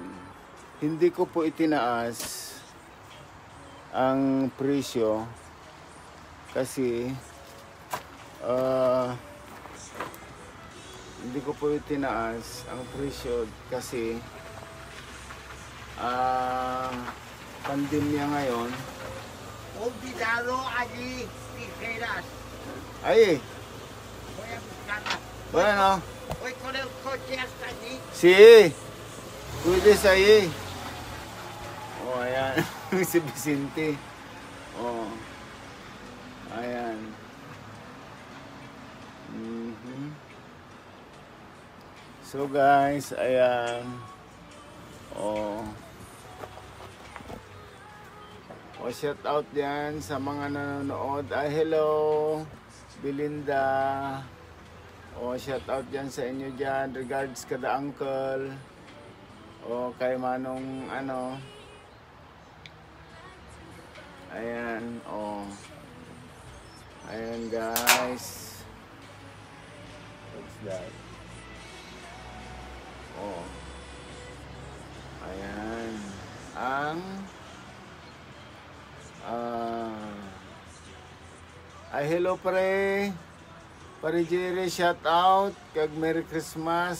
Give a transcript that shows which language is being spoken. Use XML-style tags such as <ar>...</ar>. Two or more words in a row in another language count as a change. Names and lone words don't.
<tl>Hindi ko po itinaas ang presyo kasi hindi ko po itinaas ang presyo kasi pandemya ngayon.</tl> <es>Olvidado allí tijeras. Ahí. Voy a buscarlas. Bueno. Voy con el coche hasta allí. Sí. Puedes ahí.</es> <tl>Ayan. Si Vicente. Ayan.</tl> <en>So guys,</en> <tl>ayan.</tl> <en>Shout out</en> <tl>diyan sa mga nanonood.</tl> <en>Hello, Belinda. Shout out</en> <tl>diyan sa inyo diyan.</tl> <en>Regards kada uncle.</en> <tl>Kay Manong Ayan, Ayan guys.</tl> <en>What's that?</en> <tl>Ayan. Hello pare.</tl> <en>Pare Jerry, shout out. Kag Merry Christmas.</en>